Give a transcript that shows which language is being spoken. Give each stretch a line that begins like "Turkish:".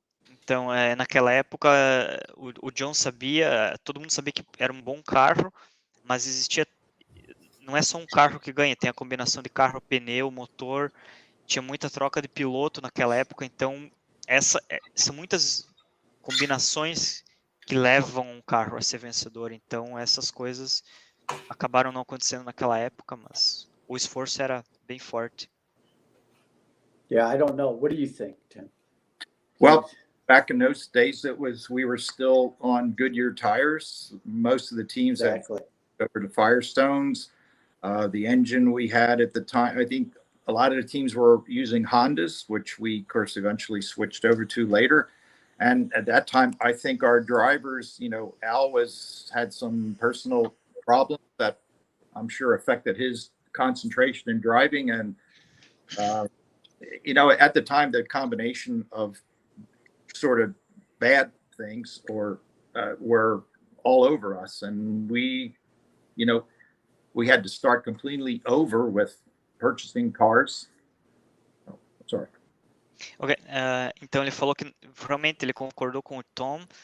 Portuguese: Então, naquela época, o John sabia, todo mundo sabia que era um bom carro, mas existia, não é só um carro que ganha, tem a combinação de carro, pneu, motor, tinha muita troca de piloto naquela época, então são muitas combinações que levam um carro a ser vencedor, então essas coisas acabaram não acontecendo naquela época, mas o esforço era bem forte.
English: Yeah, I don't know. What do you think, Tim? Well, back in those days, we were still on Goodyear tires. Most of the teams Exactly. had over to Firestones. The engine we had at the time, I think a lot of the teams were using Hondas, which we, of course, eventually switched over to later. And at that time, I think our drivers, Al had some personal problems that I'm sure affected his concentration in driving. And, at the time, the combination of sort of bad things were all over us. And we had to start completely over with purchasing cars. Oh, sorry.
Portuguese: Ok, então ele falou que realmente ele concordou com o Tom.